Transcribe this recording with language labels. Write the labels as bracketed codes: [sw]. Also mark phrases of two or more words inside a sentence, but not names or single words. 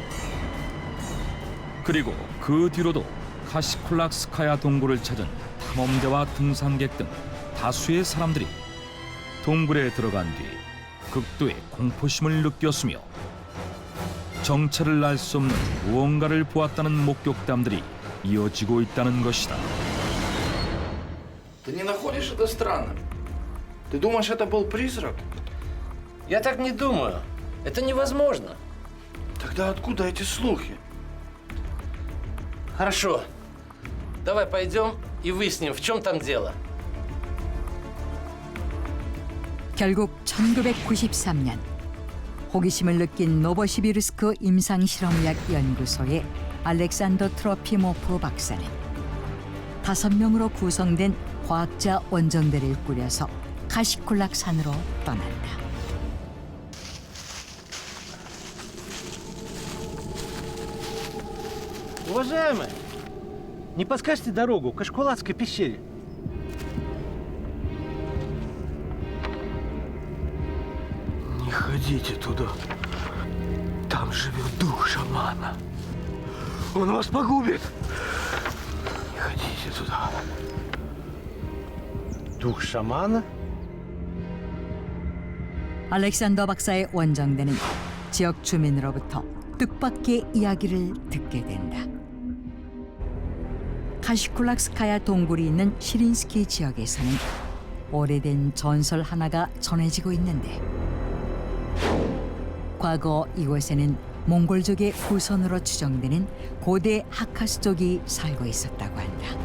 [ko] 그리고 그 뒤로도 카시쿨락스카야 동굴을 찾은 탐험대와 등산객 등 다수의 사람들이 동굴에 들어간 뒤 극도의 공포심을 느꼈으며 정체를 알 수 없는 무언가를 보았다는 목격담들이 이어지고 있다는 것이다. [ru] Ты не находишь это странным? Ты думаешь, это был призрак? Я так не думаю. Это невозможно. Тогда откуда эти слухи? Хорошо. Давай пойдем и выясним, в чем там дело. [ko] 결국 1993년 호기심을 느낀 노보시비르스크 임상실험의학 연구소의 알렉산더 트로피모프 박사는 5명으로 구성된 과학자 원정대를 꾸려서 카시콜락 산으로 떠난다. [ru] Уважаемый, не подскажете дорогу к Кашкулатской пещере? Не ходите туда. Там живет дух шамана. Он вас погубит. Не ходите туда. Дух шамана? [ko] 알렉산더 박사의 원정대는 지역 주민으로부터 뜻밖의 이야기를 듣게 된다. 카시콜락스카야 동굴이 있는 시린스키 지역에서는 오래된 전설 하나가 전해지고 있는데 과거 이곳에는 몽골족의 후손으로 추정되는 고대 하카스족이 살고 있었다고 한다.